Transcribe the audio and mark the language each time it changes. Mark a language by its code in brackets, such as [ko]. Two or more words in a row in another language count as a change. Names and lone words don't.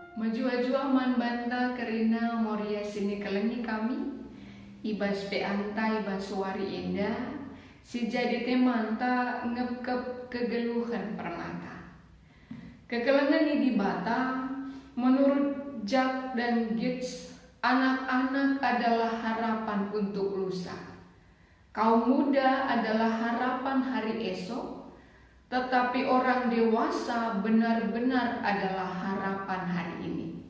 [btx] Menjua-jua man banta kerina moria sini kelengi kami ibas pe anta ibas suari indah si jadi temanta ngepkep kegeluhan permata. Kekelengan ini dibata [id] menurut Jack dan Gitz, anak-anak adalah harapan untuk lusa. Kaum muda adalah harapan hari esok, tetapi orang dewasa benar-benar adalah harapan hari ini.